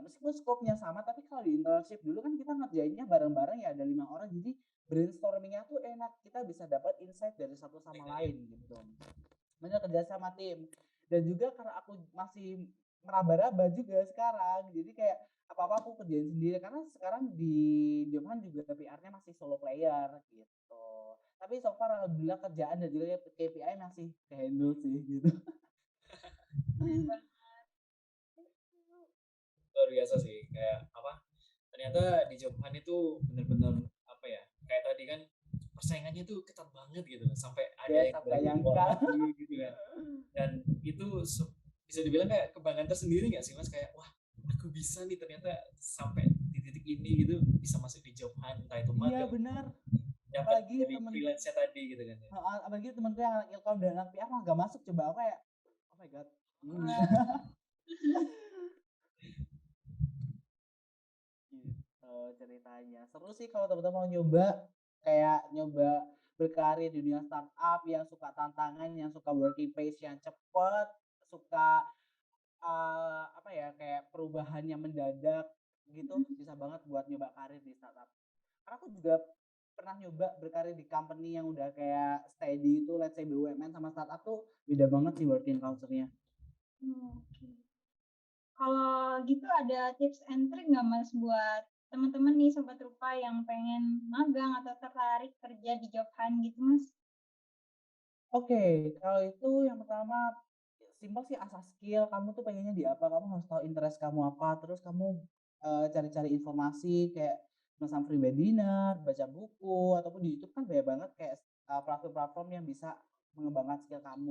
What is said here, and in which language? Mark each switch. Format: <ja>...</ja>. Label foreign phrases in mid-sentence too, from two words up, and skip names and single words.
<id>Meskipun skopnya sama, tapi kalau di internship dulu kan kita ngerjainnya bareng-bareng ya, ada 5 orang, jadi brainstormingnya tuh enak, kita bisa dapat insight dari satu sama lain gitu. Bener, kerja sama tim. Dan juga karena aku masih meraba-raba juga sekarang, jadi kayak apa-apa aku kerjain sendiri karena sekarang di Jomhan juga PR-nya masih solo player gitu. Tapi</id> <en>so far</en> <id>alhamdulillah kerjaan dan juga KPI masih handle sih gitu. Luar biasa sih, kayak apa, ternyata di Jobhan itu bener-bener apa ya, kayak tadi kan persaingannya tuh ketat banget gitu, sampai ada Yes, yang aku dari luar nyangka. negeri gitu kan. Dan itu bisa dibilang kayak kebanggaan tersendiri nggak sih mas, kayak wah aku bisa nih ternyata sampai di titik ini gitu, bisa masuk di Jobhan, entah itu Iya magang, benar. dapat Apalagi dari temen freelance-nya tadi gitu kan ya. apalagi temenku yang anak ilkom dan anak PR mah gak masuk, coba aku kayak</id> <en>oh my god.</en> <id>Gitu ceritanya. Seru sih kalau teman-teman mau nyoba, kayak nyoba berkarir di dunia startup, yang suka tantangan, yang suka</id> <en>working pace</en> <id>yang cepet, suka apa ya, kayak perubahan yang mendadak gitu, bisa banget buat nyoba karir di startup. Karena aku juga pernah nyoba berkarir di company yang udah kayak steady itu,</id> <en>let's say</en> <id>BUMN sama startup tuh beda banget sih</id> <en>working culture-</en> <id>nya. Oke. Kalau gitu ada</id> <en>tips and trick</en> <id>nggak Mas buat teman-teman nih sobat rupa yang pengen magang atau tertarik kerja di job hunt gitu Mas? Oke, kalau itu yang pertama simpel sih asah skill, kamu tuh pengennya di apa, kamu harus tahu interest kamu apa, terus kamu, cari-cari informasi kayak semacam</id> <en>free webinar,</en> <id>baca buku, ataupun di YouTube kan banyak banget kayak, platform-platform yang bisa mengembangkan skill kamu.</id>